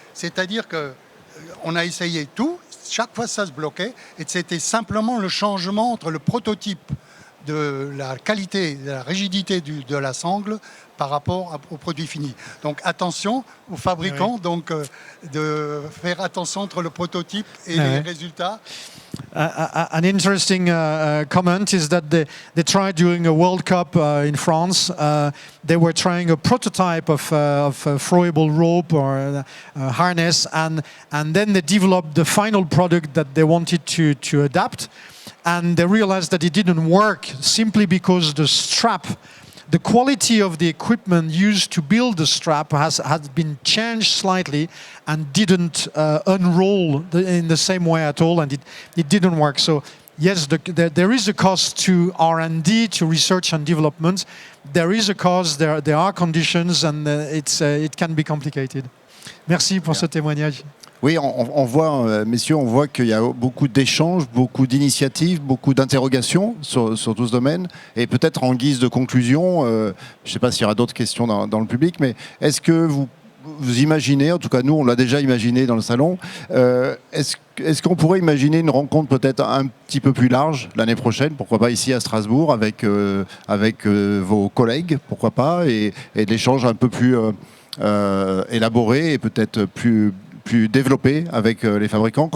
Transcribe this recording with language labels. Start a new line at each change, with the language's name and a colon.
French: C'est-à-dire qu'on a essayé tout, chaque fois ça se bloquait et c'était simplement le changement entre le prototype de la qualité, de la rigidité de la sangle par rapport au produit fini. Donc attention aux fabricants donc, de faire attention entre le prototype et les résultats.
English: An interesting comment is that they tried during a World Cup in France. They were trying a prototype of throwable rope or harness, and then they developed the final product that they wanted to adapt. And they realized that it didn't work simply because the strap, the quality of the equipment used to build the strap had been changed slightly and didn't unroll in the same way at all, and it didn't work. So yes, there is a cost to R&D, to research and development. There is a cost, there are conditions, and it can be complicated.
French: Merci pour ce témoignage. Oui, on voit, messieurs, on voit qu'il y a beaucoup d'échanges, beaucoup d'initiatives, beaucoup d'interrogations sur tout ce domaine. Et peut-être en guise de conclusion, je ne sais pas s'il y aura d'autres questions dans le public, mais est-ce que vous imaginez, en tout cas nous on l'a déjà imaginé dans le salon, est-ce qu'on pourrait imaginer une rencontre peut-être un petit peu plus large l'année prochaine, pourquoi pas ici à Strasbourg, avec vos collègues, pourquoi pas, et de l'échange un peu plus élaboré et peut-être plus développé avec les fabricants.